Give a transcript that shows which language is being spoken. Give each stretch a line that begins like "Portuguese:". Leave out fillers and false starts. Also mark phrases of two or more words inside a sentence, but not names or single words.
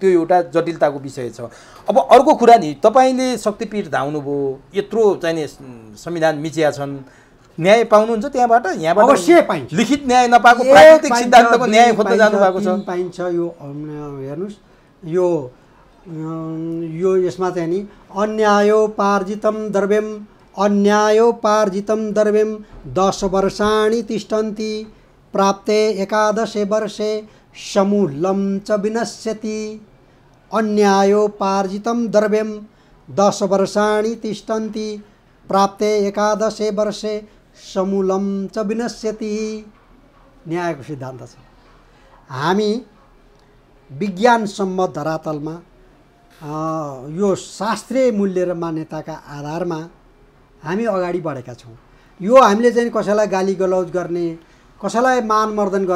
Nepali: त्यो एउटा जटिलताको विषय छ। अब अर्को कुरा नि, तपाईँले शक्तिपीठ धाउनुभयो, यत्रो चाहिने संविधान मिचिया छन्, न्याय पाउनुहुन्छ त्यहाँबाट? यहाँबाट अवश्य पाइन्छ। लिखित न्याय नपाएको प्राकृतिक सिद्धान्तको न्याय खोज्न जानुभएको छ। पाइन्छ। यो हेर्नुहोस्, यो यसमा चाहिँ नि
Sanskrit: अन्यायोपार्जितं द्रव्यं 10 वर्षाणि तिष्ठन्ति प्राप्ते 11 वर्षे समूलं च विनश्यति। अन्यायोपार्जितं द्रव्यं 10 वर्षाणि तिष्ठन्ति प्राप्ते 11 वर्षे समूलं च विनश्यति।
Nepali: न्यायको सिद्धान्त छ। हामी विज्ञानसम्मत धरातलमा यो शास्त्रीय मूल्य र मान्यताका आधारमा हामी अगाडि बढेका छौँ। यो हामीले चाहिँ कसैलाई गाली गलौज गर्ने, कसैलाई मान मर्दन गर्ने।